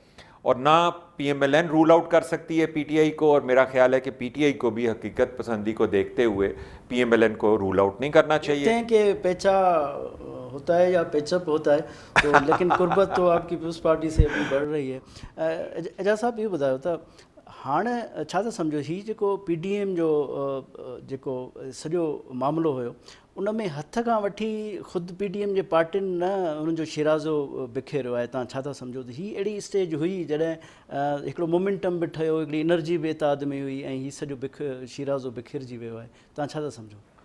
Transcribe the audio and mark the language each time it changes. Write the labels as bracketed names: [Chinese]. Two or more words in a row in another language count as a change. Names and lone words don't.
[Urdu] اور نہ پی ایم ایل این [English] roll out [Urdu] کر سکتی ہے پی ٹی آئی کو، اور میرا خیال ہے کہ پی ٹی آئی کو بھی حقیقت پسندی کو دیکھتے ہوئے پی ایم ایل این کو [English] roll out [Urdu] نہیں کرنا چاہیے. کہ پیچا ہوتا ہے یا [English] patch up [Urdu] ہوتا ہے تو لیکن قربت تو آپ کی پیپلز پارٹی سے ابھی بڑھ رہی ہے. اعجاز صاحب یہ [Sindhi] ॿुधायो त हाणे छा था सम्झो हीउ जेको पी डी एम जो जेको सॼो मामिलो हुयो उन में हथ खां वठी ख़ुदि पी डी एम जे पार्टियुनि न उन्हनि जो शिराज़ो बिखेरियो आहे, तव्हां छा था सम्झो त हीअ अहिड़ी स्टेज हुई जॾहिं हिकिड़ो मोमेंटम बि ठहियो, हिकिड़ी एनर्जी बि एताद में हुई ऐं हीउ सॼो शिराज़ो बिखिरजी वियो आहे, तव्हां छा था सम्झो?